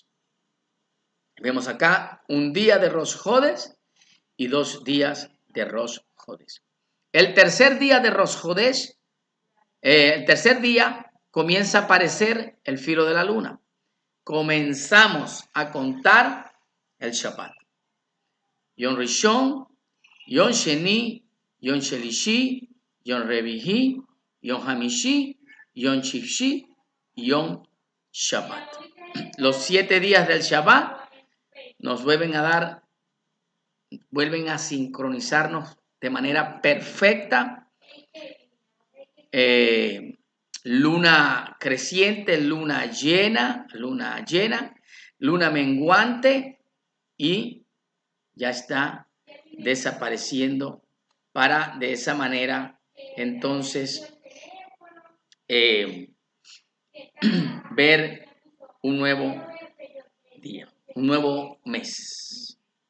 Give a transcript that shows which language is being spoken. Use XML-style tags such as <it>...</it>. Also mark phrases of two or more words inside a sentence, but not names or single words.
<es>Vemos acá un día de Rosh Hodesh y 2 días de Rosh Hodesh. El tercer día de Rosh Hodesh, el tercer día comienza a aparecer el filo de la luna. Comenzamos a contar el Shabbat.</es> <he>יום ראשון, יום שני, יום שלישי, יום רביעי, יום חמישי, יום שישי, יום שבת.</he> <es>Los 7 días del Shabbat nos vuelven a sincronizarnos de manera perfecta. Luna creciente, luna llena, luna menguante y ya está desapareciendo para de esa manera entonces ver un nuevo día, un nuevo mes.</es>